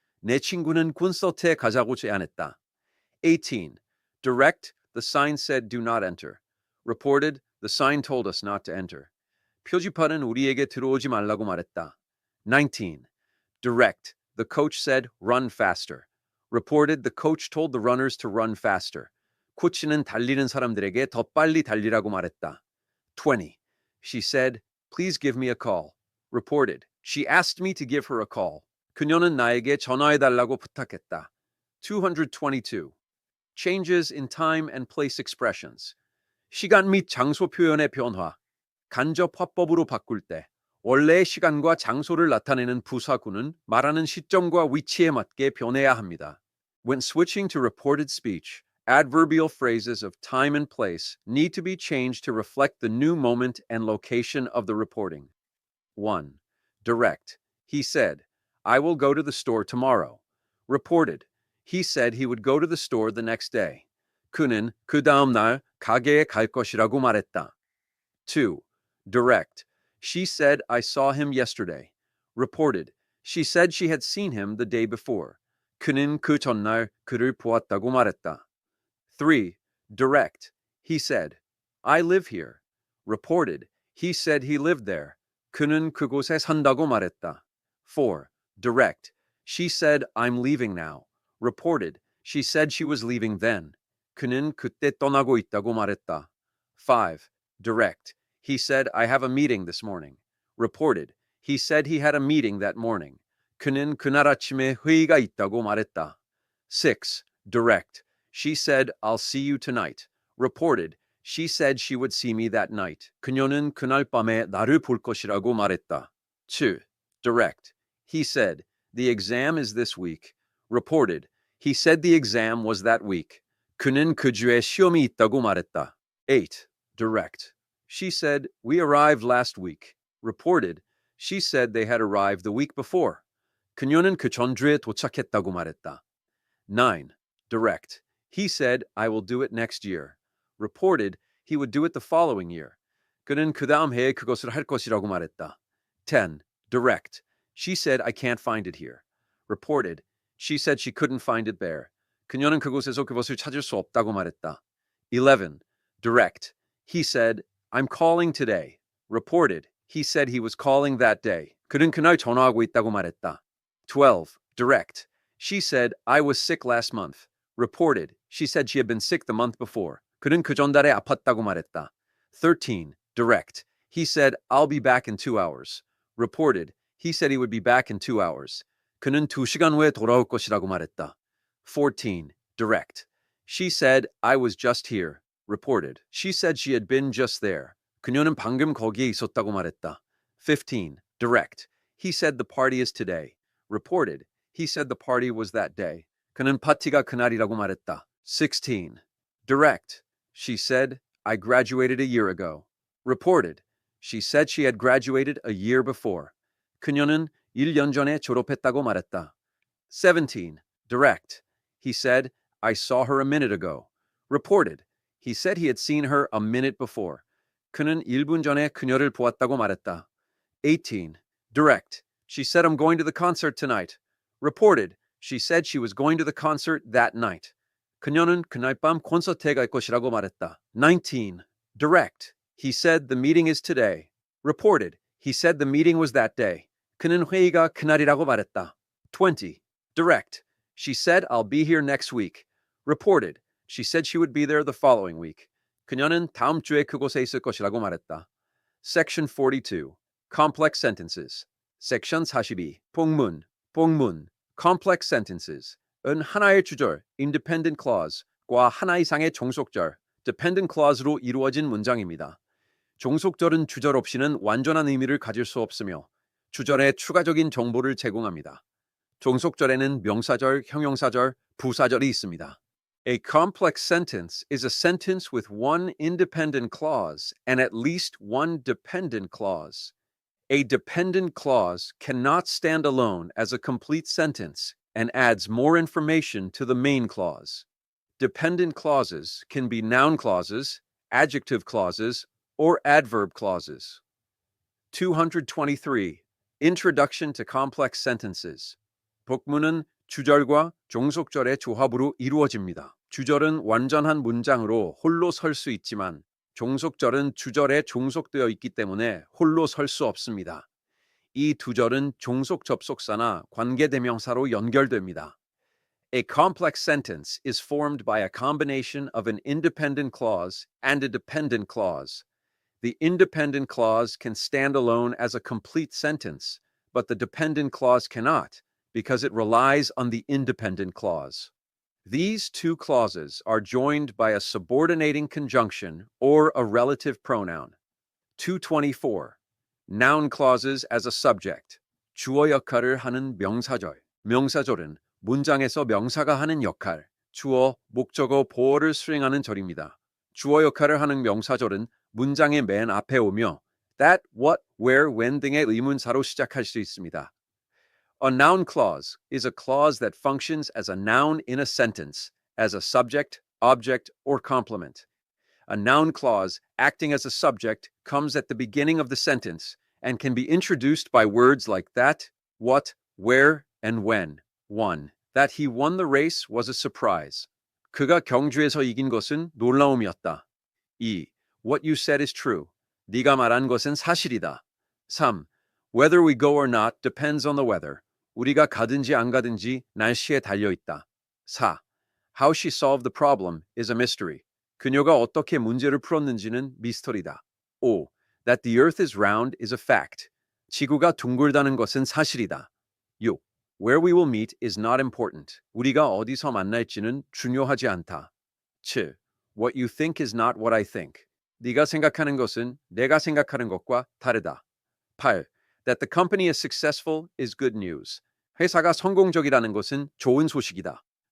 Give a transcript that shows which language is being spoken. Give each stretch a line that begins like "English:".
Korean: 내 친구는 콘서트에 가자고 제안했다.
English: 18. Direct, the sign said do not enter. Reported, the sign told us not to enter.
Korean: 표지판은 우리에게 들어오지 말라고 말했다.
English: 19. Direct, the coach said run faster. Reported, the coach told the runners to run faster.
Korean: 코치는 달리는 사람들에게 더 빨리 달리라고 말했다.
English: 20. She said, please give me a call. Reported, she asked me to give her a call.
Korean: 그녀는 나에게 전화해달라고 부탁했다.
English: 222. Changes in time and place expressions.
Korean: 시간 및 장소 표현의 변화. 간접 화법으로 바꿀 때 원래의 시간과 장소를 나타내는 부사구는 말하는 시점과 위치에 맞게 변해야 합니다.
English: When switching to reported speech, adverbial phrases of time and place need to be changed to reflect the new moment and location of the reporting. 1. Direct. He said, I will go to the store tomorrow. Reported. He said he would go to the store the next day.
Korean: 그는 그 다음 날 가게에 갈 것이라고 말했다.
English: 2. Direct. She said I saw him yesterday. Reported. She said she had seen him the day before.
Korean: 그는 그 전날 그를 보았다고 말했다.
English: 3. Direct. He said, I live here. Reported. He said he lived there.
Korean: 그는 그곳에 산다고 말했다.
English: 4. Direct. She said, I'm leaving now. Reported. She said she was leaving then.
Korean: 그는 그때 떠나고 있다고 말했다.
English: 5. Direct. He said, I have a meeting this morning. Reported. He said he had a meeting that morning.
Korean: 그는 그날 아침에 회의가 있다고 말했다.
English: 6. Direct. She said, I'll see you tonight. Reported. She said she would see me that night.
Korean: 그녀는 그날 밤에 나를 볼 것이라고 말했다.
English: 2. Direct. He said, the exam is this week. Reported. He said the exam was that week.
Korean: 그는 그 주에 시험이 있다고 말했다.
English: 8. Direct. She said, we arrived last week. Reported. She said they had arrived the week before.
Korean: 그녀는 그 전주에 도착했다고 말했다.
English: 9. Direct. He said, I will do it next year. Reported. He would do it the following year.
Korean: 그는 그 다음 해에 그것을 할 것이라고 말했다.
English: 10. Direct. She said, I can't find it here. Reported. She said she couldn't find it there.
Korean: 그녀는 그곳에서 그것을 찾을 수 없다고 말했다.
English: 11. Direct. He said, I'm calling today. Reported. He said he was calling that day.
Korean: 그는 그날 전화하고 있다고 말했다.
English: 12. Direct. She said, I was sick last month. Reported. She said she had been sick the month before.
Korean: 그는 그 전달에 아팠다고 말했다.
English: 13. Direct. He said, I'll be back in 2 hours. Reported. He said he would be back in 2 hours.
Korean: 그는 2시간 후에 돌아올 것이라고 말했다.
English: 14. Direct. She said, I was just here. Reported. She said she had been just there.
Korean: 그녀는 방금 거기에 있었다고 말했다.
English: 15. Direct. He said the party is today. Reported. He said the party was that day.
Korean: 그는 파티가 그날이라고 말했다.
English: 16. Direct. She said, I graduated a year ago. Reported. She said she had graduated a year before.
Korean: 그녀는 1년 전에 졸업했다고 말했다.
English: 17. Direct. He said, I saw her a minute ago. Reported. He said he had seen her a minute before.
Korean: 그는 1분 전에 그녀를 보았다고 말했다.
English: 18. Direct. She said, I'm going to the concert tonight. Reported. She said she was going to the concert that night.
Korean: 그녀는 그날 밤 콘서트에 갈 것이라고 말했다.
English: 19. Direct. He said the meeting is today. Reported. He said the meeting was that day.
Korean: 그는 회의가 그날이라고 말했다.
English: 20. Direct. She said I'll be here next week. Reported. She said she would be there the following week.
Korean: 그녀는 다음 주에 그곳에 있을 것이라고 말했다.
English: Section 42. Complex sentences. Section 42.
Korean: 복문, 복문.
English: Complex sentences.
Korean: 은 하나의 주절, independent clause과 하나 이상의 종속절, dependent clause로 이루어진 문장입니다. 종속절은 주절 없이는 완전한 의미를 가질 수 없으며 주절에 추가적인 정보를 제공합니다. 종속절에는 명사절, 형용사절, 부사절이 있습니다.
English: A complex sentence is a sentence with one independent clause and at least one dependent clause. A dependent clause cannot stand alone as a complete sentence and adds more information to the main clause. Dependent clauses can be noun clauses, adjective clauses, or adverb clauses. 223. Introduction to complex sentences.
Korean: 복문은 주절과 종속절의 조합으로 이루어집니다. 주절은 완전한 문장으로 홀로 설 수 있지만 종속절은 주절에 종속되어 있기 때문에 홀로 설 수 없습니다. 이 두 절은 종속 접속사나 관계대명사로 연결됩니다.
English: A complex sentence is formed by a combination of an independent clause and a dependent clause. The independent clause can stand alone as a complete sentence, but the dependent clause cannot because it relies on the independent clause. These two clauses are joined by a subordinating conjunction or a relative pronoun. 224. Noun clauses as a subject.
Korean: 주어 역할을 하는 명사절. 명사절은 문장에서 명사가 하는 역할, 주어, 목적어, 보어를 수행하는 절입니다. 주어 역할을 하는 명사절은 문장의 맨 앞에 오며 that, what, where, when 등의 의문사로 시작할 수 있습니다.
English: A noun clause is a clause that functions as a noun in a sentence, as a subject, object, or complement. A noun clause acting as a subject comes at the beginning of the sentence and can be introduced by words like that, what, where, and when. 1. That he won the race was a surprise.
Korean: 그가 경주에서 이긴 것은 놀라움이었다.
English: 2. What you said is true.
Korean: 네가 말한 것은 사실이다.
English: 3. Whether we go or not depends on the weather.
Korean: 우리가 가든지 안 가든지 날씨에 달려 있다.
English: 4. How she solved the problem is a mystery.
Korean: 그녀가 어떻게 문제를 풀었는지는 미스터리다.
English: 5. That the earth is round is a fact.
Korean: 지구가 둥글다는 것은 사실이다.
English: 6. Where we will meet is not important.
Korean: 우리가 어디서 만날지는 중요하지 않다.
English: 7. What you think is not what I think.
Korean: 네가 생각하는 것은 내가 생각하는 것과 다르다.
English: 8. That the company is successful is good news.
Korean: 회사가 성공적이라는 것은 좋은 소식이다.